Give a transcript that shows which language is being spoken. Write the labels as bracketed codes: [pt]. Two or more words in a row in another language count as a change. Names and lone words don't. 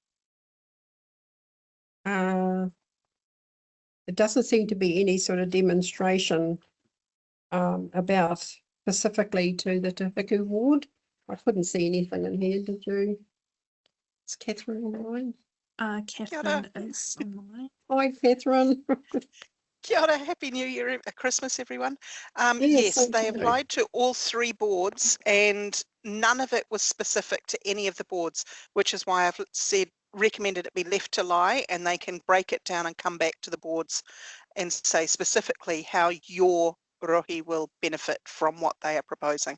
[en] It doesn't seem to be any sort of demonstration about specifically to the Te Hiku ward. I couldn't see anything in here, did you? Is Catherine online? Catherine is online. Hi, Catherine. [mi] Kia ora, [en] happy new year, Christmas everyone. Yes, Yes, they thank you. applied to all 3 boards and none of it was specific to any of the boards, which is why I've recommended it be left to lie and they can break it down and come back to the boards and say specifically how your rohi will benefit from what they are proposing.